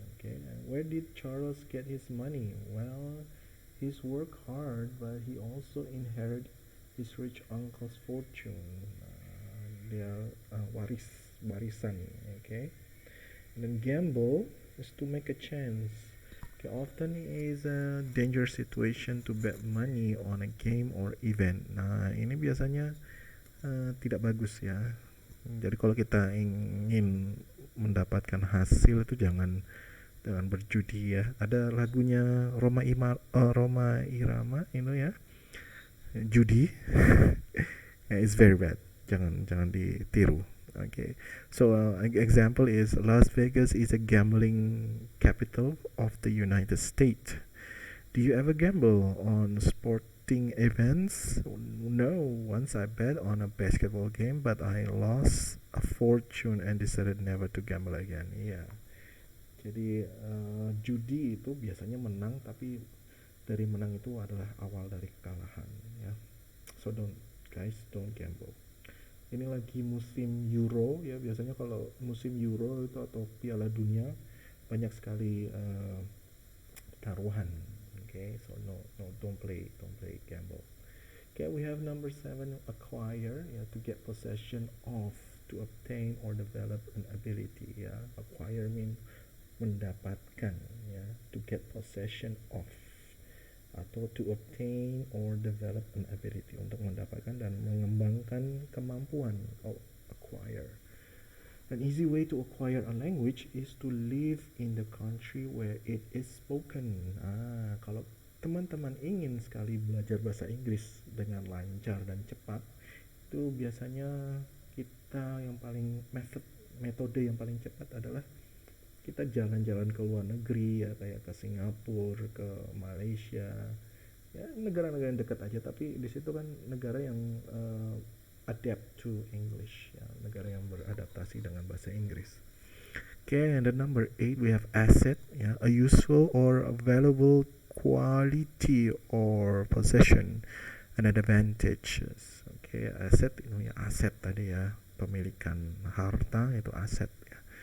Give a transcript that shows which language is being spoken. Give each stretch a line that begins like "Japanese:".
English: Okay, and where did Charles get his money? Well, he's worked hard, but he also inherited his rich uncle's fortune.
Indonesian: Dia warisan.
English: Okay, and then gamble is to make a chance. Okay, often is a dangerous situation to bet money on a game or event.
Indonesian: Nah, ini biasanya tidak bagus ya. Jadi kalau kita ingin mendapatkan hasil itu jangan berjudi ya. Ada lagunya Roma Irama itu ya, judi.
English: Yeah, it's very bad.
Indonesian: Jangan ditiru.
English: Okay, so example is Las Vegas is a gambling capital of the United States. Do you ever gamble on sporting events? No, once I bet on a basketball game, but I lost a fortune and decided never to gamble again. Yeah.
Indonesian: Jadi judi itu biasanya menang, tapi dari menang itu adalah awal dari kekalahan. Ya.
English: So don't gamble.
Indonesian: Ini lagi musim Euro ya, biasanya kalau musim Euro itu atau Piala Dunia banyak sekali taruhan.
English: Okay, so no, don't play gamble. Okay, we have number 7, acquire, ya, to get possession of, to obtain or develop an ability. Ya, acquire mean mendapatkan, ya, to get possession of. atau to obtain or develop an ability,
Indonesian: untuk mendapatkan dan mengembangkan kemampuan,
English: or acquire. An easy way to acquire a language is to live in the country where it is spoken.
Indonesian: Kalau teman-teman ingin sekali belajar bahasa Inggris dengan lancar dan cepat, itu biasanya kita yang paling metode yang paling cepat adalah kita jalan-jalan ke luar negeri, ya, kayak ke Singapura, ke Malaysia, ya negara-negara yang dekat aja, tapi di situ kan negara yang
English: adapt to English,
Indonesian: ya, negara yang beradaptasi dengan bahasa Inggris.
English: Okay, and the number 8 we have asset, ya, a useful or a valuable quality or possession and advantages.
Indonesian: Okay, aset itu ya aset tadi ya, pemilikan harta itu aset ya.